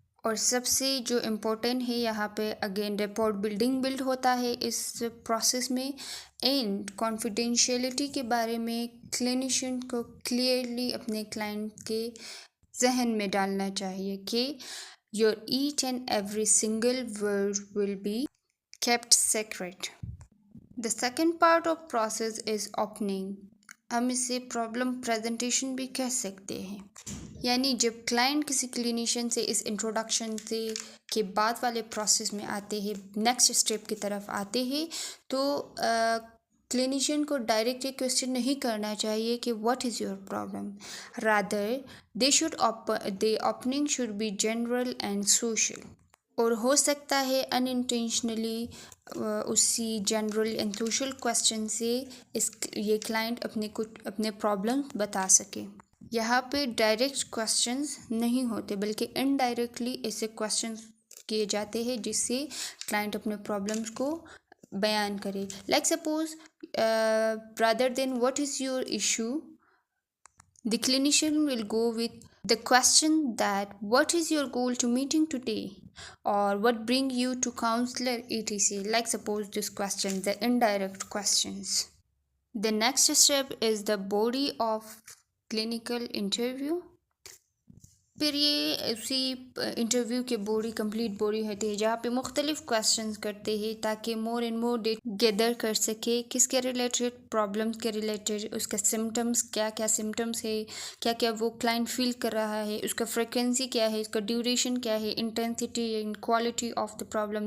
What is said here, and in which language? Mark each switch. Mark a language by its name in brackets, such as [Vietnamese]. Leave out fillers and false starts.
[Urdu] اور سب سے جو امپورٹنٹ ہے یہاں پہ اگین ریپورٹ بلڈ ہوتا ہے اس پروسیس میں. اینڈ کانفیڈینشیلٹی کے بارے میں کلینیشین کو کلیئرلی اپنے کلائنٹ کے ذہن میں ڈالنا چاہیے کہ [English] Your each and every single word will be kept secret. The second part of process is opening. [Urdu] ہم اسے پرابلم پریزنٹیشن بھی کہہ سکتے ہیں. یعنی جب کلائنٹ کسی کلینیشین سے اس انٹروڈکشن سے کے بعد والے پروسیس میں آتے ہیں، نیکسٹ اسٹیپ کی طرف آتے ہیں، تو کلینیشین کو ڈائریکٹ یہ کویسچن نہیں کرنا چاہیے کہ [English] What is your problem. Rather the opening should be general and social. [Urdu] اور ہو سکتا ہے ان انٹینشنلی اسی جنرل اینڈ سوشل کویسچن سے یہ کلائنٹ اپنے پرابلم بتا سکے. یہاں پہ ڈائریکٹ کویسچنز نہیں ہوتے بلکہ انڈائریکٹلی ایسے کویسچنز کیے جاتے ہیں جس سے کلائنٹ اپنے پرابلمس کو بیان کرے. [English] Like suppose rather than what is your issue, the clinician will go with the question that what is your goal to meeting today or what bring you to counselor etc. Like suppose this question, the indirect questions. The next step is the body of clinical interview. [Urdu] پھر یہ اسی interview کے complete body ہوتی ہے جہاں پہ مختلف questions کرتے ہیں تاکہ more and more data gather کر سکے کس کے ریلیٹڈ، پرابلمس کے ریلیٹڈ، اس کا سمٹمس کیا کیا سمٹمس ہے، کیا کیا وہ کلائنٹ فیل کر رہا ہے، اس کا فریکوینسی کیا ہے، اس کا ڈیوریشن کیا ہے، intensity and quality of the problem.